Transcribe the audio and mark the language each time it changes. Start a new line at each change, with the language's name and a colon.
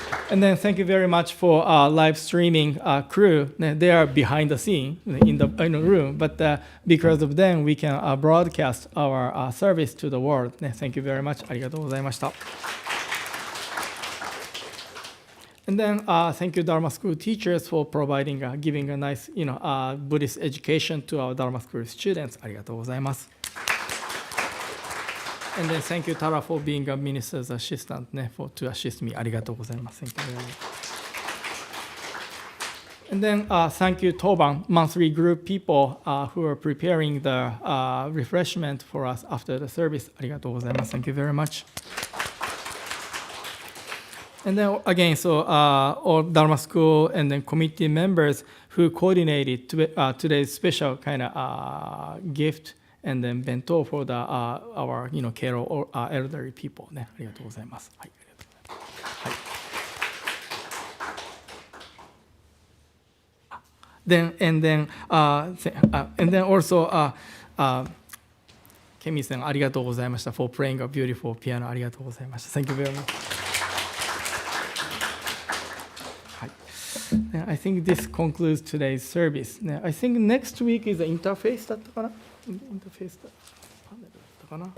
English: And then thank you very much for live streaming crew. They are behind the scene in the room, but because of them, we can broadcast our service to the world. Thank you very much.
Japanese: ありがとうございました。
English: And then thank you, Dharma School teachers, for providing, giving a nice, Buddhist education to our Dharma School students.
Japanese: ありがとうございます。
English: And then thank you, Tara, for being a minister's assistant, to assist me.
Japanese: ありがとうございます。
English: Thank you very much. And then thank you, Toban, monthly group people who are preparing the refreshment for us after the service.
Japanese: ありがとうございます。
English: Thank you very much. And then again, so all Dharma School and then committee members who coordinated today's special kind of gift and then bento for the our Kero or elderly people.
Japanese: ね、ありがとうございます。はい、ありがとうございます。はい。
English: Then and then also Kemi さん
Japanese: ありがとうございました
English: for playing a beautiful piano ありがとうございました。 Thank you very much. I think this concludes today's service. I think next week is the interface
Japanese: だったかな？ Interface だパネルだったかな？